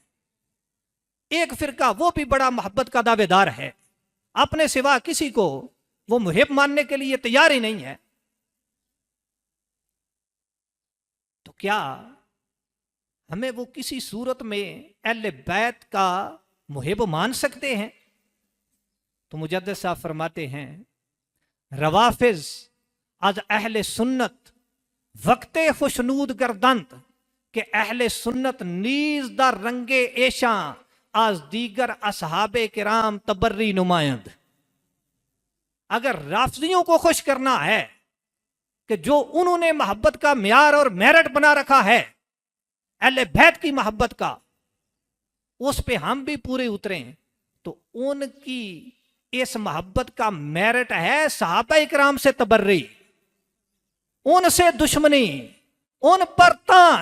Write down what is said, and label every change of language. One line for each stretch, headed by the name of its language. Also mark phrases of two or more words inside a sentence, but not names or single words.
Urdu: ایک فرقہ وہ بھی بڑا محبت کا دعوے دار ہے، اپنے سوا کسی کو وہ محب ماننے کے لیے تیار ہی نہیں ہے. تو کیا ہمیں وہ کسی صورت میں اہل بیت کا محب مان سکتے ہیں؟ تو مجدد صاحب فرماتے ہیں
Persian: روافظ از اہل سنت وقت خوشنود گردند کہ اہل سنت نیز در رنگ ایشاں از دیگر اصحاب کرام تبری نمائند.
Urdu: اگر رافضیوں کو خوش کرنا ہے کہ جو انہوں نے محبت کا معیار اور میرٹ بنا رکھا ہے اہل بیت کی محبت کا، اس پہ ہم بھی پورے اتریں، تو ان کی اس محبت کا میرٹ ہے صحابہ اکرام سے تبری، ان سے دشمنی، ان پر تان.